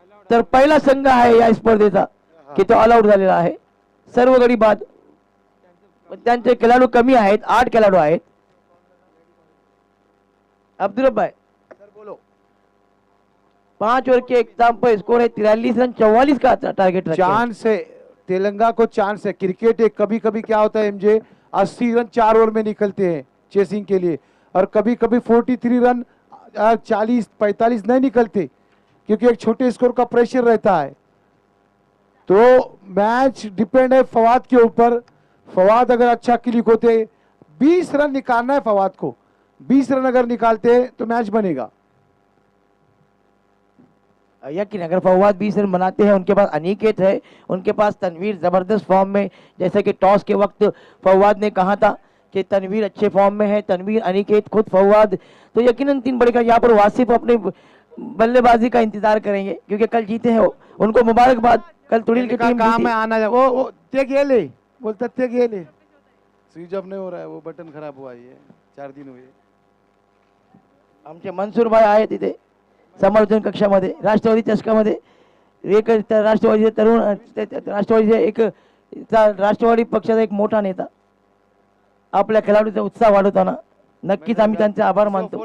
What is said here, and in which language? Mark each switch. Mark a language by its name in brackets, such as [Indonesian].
[Marathi] तर पहिला संघ आहे या स्पर्धेचा की तो ऑल आउट झालेला आहे. सर्व गडी बाद. त्यांचे खेळाडू कमी आहेत, 8 खेळाडू आहेत. [Hindi] अब्दुल भाई सर बोलो. 5 ओवर के इख्तिताम पर स्कोर है 43 रन, 44 का टारगेट रखे हैं. चांस है तेलंगाना को, चांस है. क्रिकेट है, कभी कभी क्या होता है एमजे 80 रन 4 ओवर में निकलते हैं चेसिंग के लिए, और कभी कभी 43 रन 40-45 नहीं निकलते क्योंकि एक छोटे स्कोर का प्रेशर रहता है. तो मैच डिपेंड है फवाद के ऊपर. फवाद अगर अच्छा क्लिक होते, 20 रन निकालना है फवाद को. 20 रन अगर निकालते तो मैच बनेगा. यकीन अगर फवाद 20 रन बनाते हैं, उनके पास अनिकेत है, उनके पास तनवीर जबरदस्त फॉर्म में. जैसे कि टॉस के वक्त फवाद ने कहा था कि तनवीर अच्छे फॉर्म में है, तनवीर, अनिकेत, खुद फवाद, तो यकीनन 3 बड़े का. यहाँ पर वासिफ अपने बल्लेबाजी का इंतजार करेंगे क्योंकि कल जीते हैं वो. उनको मुबारकबाद. कल तुड़िल की टीम काम जीती. है आना. [Marathi] वो ते गेले बोलतात, ते गेले. [Hindi] स्विच ऑफ नहीं हो रहा है, वो बटन खराब हुआ है, 4 दिन हुए. [Marathi] आमचे मनसूर भाई आहे तिथे समालोचन कक्षामध्ये. राष्ट्रवादी चषकामध्ये एक राष्ट्रवादीचे तरुण, राष्ट्रवादीचे एक राष्ट्रवादी पक्षाचा एक मोठा नेता आपल्या खेळाडूचा उत्साह वाढवताना नक्कीच आम्ही त्यांचे आभार मानतो.